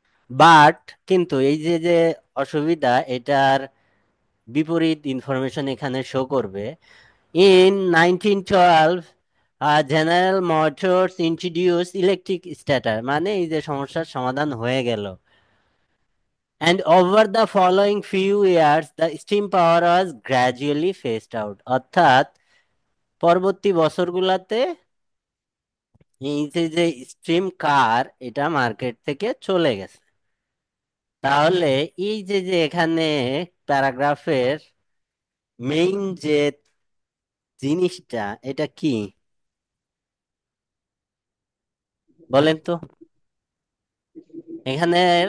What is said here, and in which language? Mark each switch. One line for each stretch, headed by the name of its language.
Bangla: But কিন্তু এই যে যে অসুবিধা, এটার বিপরীত ইনফরমেশন এখানে শো করবে।
English: In 1912, General Motors introduce electric starter,
Bangla: মানে এই যে সমস্যার সমাধান হয়ে গেল।
English: And over the following few years, the steam power was gradually phased out.
Bangla: অর্থাৎ পরবর্তী বছরগুলোতে এই যে যে স্ট্রিম কার, এটা মার্কেট থেকে চলে গেছে। তাহলে এই যে যে এখানে প্যারাগ্রাফের মেইন যে জিনিসটা, এটা কি বলেন তো এখানে।